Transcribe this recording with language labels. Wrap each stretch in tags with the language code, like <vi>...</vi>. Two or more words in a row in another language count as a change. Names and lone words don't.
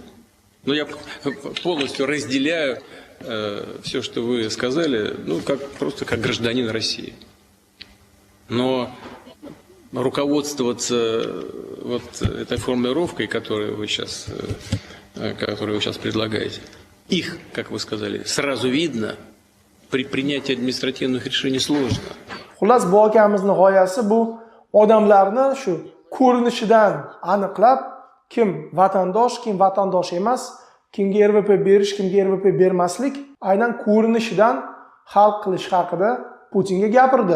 <ru>Но я полностью разделяю все, что вы сказали, ну, просто как гражданин России. Но руководствоваться вот этой формулировкой, которую вы сейчас предлагаете, их, как вы сказали, сразу видно, при принятии административных решений сложно.</ru> <uz>Xullas, bu akamizning g'oyasi bu odamlarni shu ko'rinishidan aniqlab, kim vatandosh emas, kimga RVP berish, kimga RVP bermaslik, aynan ko'rinishidan hal qilish haqida Putinga gapirdi.</uz>